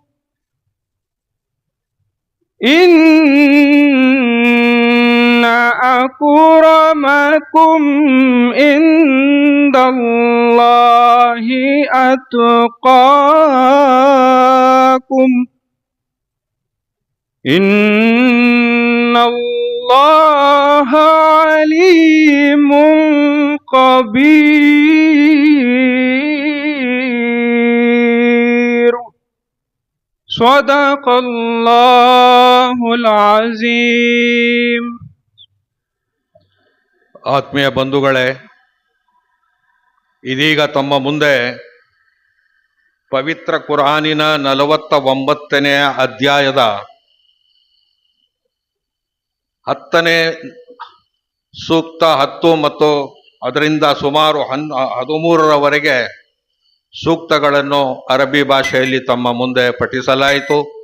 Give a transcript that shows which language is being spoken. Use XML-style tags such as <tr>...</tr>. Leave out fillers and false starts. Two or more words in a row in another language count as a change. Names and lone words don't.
<ar>إن أكرمكم عند الله أتقاكم إن الله عليم خبير. صدق الله العظيم.</ar> <kn>ಆತ್ಮೀಯ ಬಂಧುಗಳೇ, ಇದೀಗ ತಮ್ಮ ಮುಂದೆ ಪವಿತ್ರ ಕುರಾನಿನ 49ನೇ ಅಧ್ಯಾಯದ 10ನೇ ಸೂಕ್ತ 10 ಮತ್ತು ಅದರಿಂದ ಸುಮಾರು 13ರವರೆಗೆ ಸೂಕ್ತಗಳನ್ನು ಅರಬ್ಬಿ ಭಾಷೆಯಲ್ಲಿ ತಮ್ಮ ಮುಂದೆ ಪಠಿಸಲಾಯಿತು.</kn>